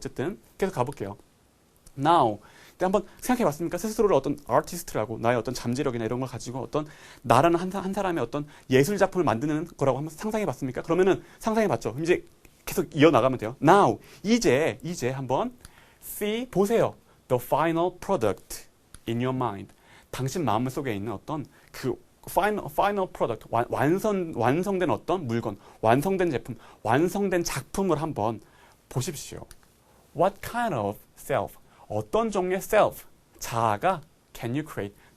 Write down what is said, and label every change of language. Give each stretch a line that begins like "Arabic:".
Korean: 어쨌든 계속 가볼게요. Now 한번 생각해 봤습니까? 스스로를 어떤 아티스트라고 나의 어떤 잠재력이나 이런 걸 가지고 어떤 나라는 한 사람의 어떤 예술 작품을 만드는 거라고 한번 상상해 봤습니까? 그러면은 상상해 봤죠. 이제 계속 이어 나가면 돼요. Now 이제 한번 see 보세요.
English: The final product in your mind.
Korean: 당신 마음 속에 있는 어떤 그 final product, 완성된 어떤 물건, 완성된 제품, 완성된 작품을 한번 보십시오.
English: What kind of self?
Korean: 어떤 종류의
English: self? 자아가 can you create?